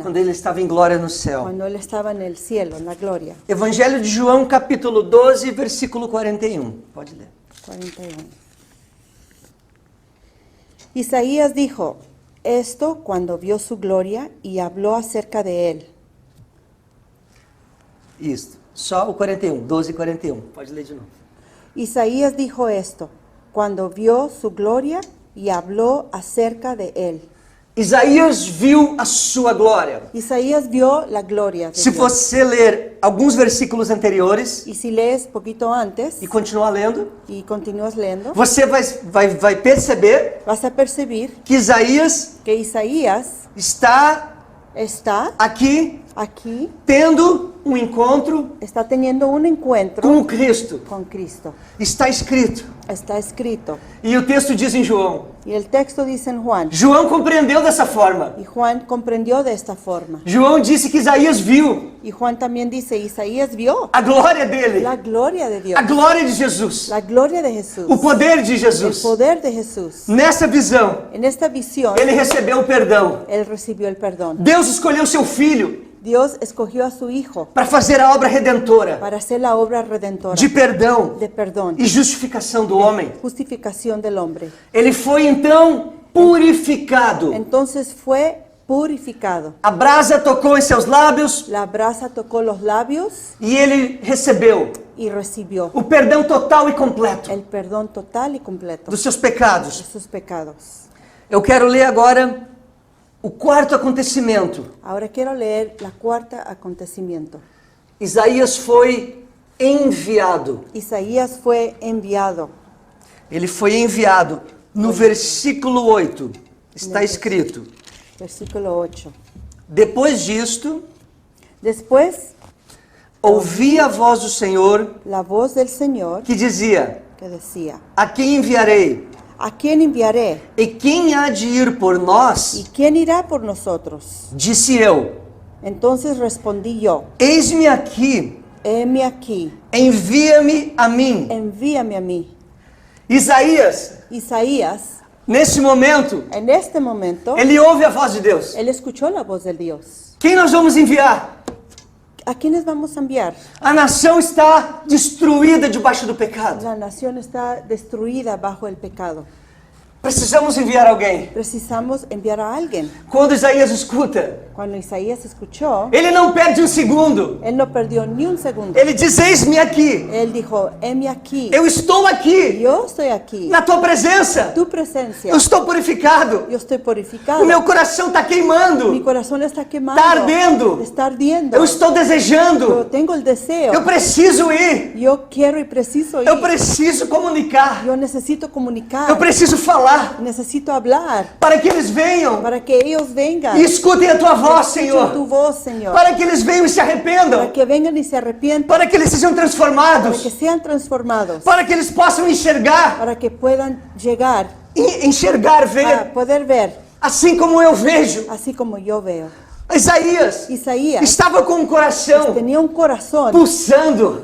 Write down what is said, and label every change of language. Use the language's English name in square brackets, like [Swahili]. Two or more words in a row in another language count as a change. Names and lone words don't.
[Portuguese] quando ele estava em glória no céu. [Spanish] cuando Él estaba en el cielo, en la gloria. [Portuguese] Evangelho de João, capítulo 12, versículo 41. Pode ler. 41. [Spanish] Isaías dijo esto cuando vio su gloria y habló acerca de Él. [Portuguese] Isso. Só o 41, 12 e 41. Pode ler de novo. [Spanish] Isaías dijo esto cuando vio su gloria y habló acerca de Él. [Portuguese] Isaías viu a sua glória. [Spanish] Isaías vio la gloria de [Portuguese] Se [Spanish] Dios. [Portuguese] você ler alguns versículos anteriores [Spanish] Y si lees poquito antes [Portuguese] e continuar lendo, [Spanish] y continúas leyendo, [Portuguese] você vai perceber [Spanish] vas a percibir [Portuguese] que Isaías [Spanish] que Isaías [Portuguese] está [Spanish] está [Portuguese] aqui [Spanish] aquí, [Portuguese] tendo um encontro [Spanish] está teniendo un encuentro [Portuguese] com o Cristo. [Spanish] con Cristo. [Portuguese] Está escrito. [Spanish] Está escrito. [Portuguese] E o texto diz em João. [Spanish] Y el texto dice en Juan, [Portuguese] João compreendeu dessa forma. [Spanish] y Juan comprendió de esta forma. [Portuguese] João disse que Isaías viu [Spanish] Y Juan también dice, Isaías vio [Portuguese] a glória dele, [Spanish] la gloria de Dios, [Portuguese] a glória de Jesus, [Spanish] la gloria de Jesús, [Portuguese] o poder de [Spanish] el [Portuguese] Jesus. [Spanish] poder de Jesús. [Portuguese] Nessa visão, [Spanish] En esta visión, [Portuguese] ele recebeu o perdão. [Spanish] Él recibió el perdón. [Portuguese] Deus escolheu seu filho [Spanish] Dios escogió a su Hijo [Portuguese] para fazer a obra redentora [Spanish] para hacer la obra redentora [Portuguese] de perdão [Spanish] de perdón, [Portuguese] e justificação do homem. [Spanish] justificación del hombre. [Portuguese] Ele foi então purificado. [Spanish] Entonces fue purificado. [Portuguese] A brasa tocou em seus lábios [Spanish] La brasa tocó los labios [Portuguese] e ele recebeu [Spanish] y recibió [Portuguese] o perdão total e completo [Spanish] el perdón total y completo [Portuguese] dos seus [Spanish] de [Portuguese] pecados. [Spanish] sus pecados. [Portuguese] Eu quero ler agora o quarto acontecimento. [Spanish] Ahora quiero leer la cuarta acontecimiento. [Portuguese] Isaías foi enviado. [Spanish] Isaías fue enviado. [Portuguese] Ele foi enviado. No versículo 8 está escrito: [Spanish] Versículo 8. [Portuguese] depois disto, [Spanish] Después, [Portuguese] ouvi a voz do Senhor [Spanish] la voz del Señor [Portuguese] que dizia: [Spanish] que decía, [Portuguese] a quem enviarei? [Spanish] ¿a quién enviaré? [Portuguese] E quem há de ir por nós? [Spanish] ¿Y quién irá por nosotros? [Portuguese] Disse eu: [Spanish] Entonces respondí yo, [Portuguese] eis-me aqui, [Spanish] heme aquí, [Portuguese] envia-me a mim. [Spanish] envíame a mí. [Portuguese] Isaías, [Spanish] Isaías, [Portuguese] nesse momento, [Spanish] en este momento, [Portuguese] ele ouve a voz de Deus. [Spanish] él escuchó la voz del Dios. [Portuguese] Quem nós vamos enviar? [Spanish] ¿A quiénes vamos a enviar? [Portuguese] A nação está destruída debaixo do pecado. [Spanish] La nación está destruida bajo el pecado. [Portuguese] Precisamos enviar alguém. [Spanish] Precisamos enviar a alguien. [Portuguese] Quando Isaías escuta, [Spanish] Cuando Isaías escuchó, [Portuguese] ele não perde um segundo. [Spanish] él no perdió ni un segundo. [Portuguese] Ele diz: eis-me aqui. [Spanish] Él dijo, heme aquí. [Portuguese] Eu estou aqui, [Spanish] Yo estoy aquí. [Portuguese] na tua presença. [Spanish] Tu presencia. [Portuguese] Eu estou purificado. [Spanish] Yo estoy purificado. [Portuguese] O meu coração está [Spanish] Mi [Portuguese] queimando. [Spanish] corazón está quemando. [Portuguese] Está ardendo. [Spanish] Está ardiendo. [Portuguese] Eu estou [Spanish] Yo [Portuguese] desejando. [Spanish] tengo el deseo. [Portuguese] Eu preciso ir. [Spanish] Yo quiero y preciso ir. [Portuguese] Eu preciso comunicar. [Spanish] Yo necesito comunicar. [Portuguese] Eu preciso falar. [Spanish] Necesito hablar [Portuguese] Para que eles venham [Spanish] para que ellos vengan. [Portuguese] e escutem a tua voz, [Spanish] Escuchen [Portuguese] Senhor. [Spanish] tu voz, Señor. [Portuguese] Para que eles venham e se arrependam. [Spanish] Para que vengan y se arrepientan. [Portuguese] Para que eles sejam [Spanish] Para que [Portuguese] transformados. [Spanish] sean transformados. [Portuguese] Para que eles possam enxergar. [Spanish] Para que puedan llegar [Portuguese] Enxergar, [Spanish] a ver. poder ver [Portuguese] Assim como eu vejo. [Spanish] así como yo veo. [Portuguese] Isaías [Spanish] Isaías [Portuguese] estava com o coração [Spanish] tenía un corazón [Portuguese] pulsando,